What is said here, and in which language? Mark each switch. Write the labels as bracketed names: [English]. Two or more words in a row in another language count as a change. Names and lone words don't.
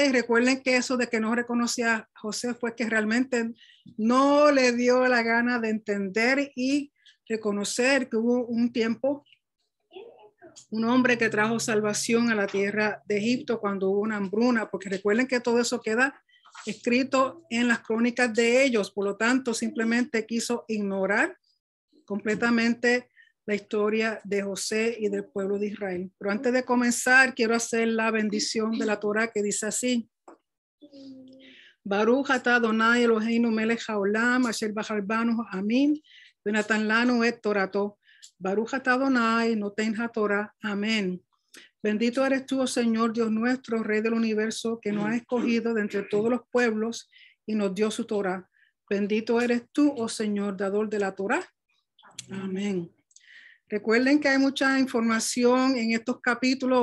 [Spanish] Y recuerden que eso de que no reconocía a José fue que realmente no le dio la gana de entender y reconocer que hubo un tiempo, un hombre que trajo salvación a la tierra de Egipto cuando hubo una hambruna, porque recuerden que todo eso queda escrito en las crónicas de ellos. Por lo tanto, simplemente quiso ignorar completamente la historia de José y del pueblo de Israel. Pero antes de comenzar, quiero hacer la bendición de la Torah que dice así: [Hebrew] ברוך אתה אדוני אלוהינו מלך העולם אשר בחר בנו עמים ונתן לנו את תורתו. ברוך אתה אדוני נותן התורה. [Spanish] Amén. Bendito eres tú, oh Señor Dios nuestro, Rey del universo, que nos ha escogido de entre todos los pueblos y nos dio su Torah. Bendito eres tú, oh Señor, dador de la Torah. Amén. Recuerden que hay mucha información en estos capítulos.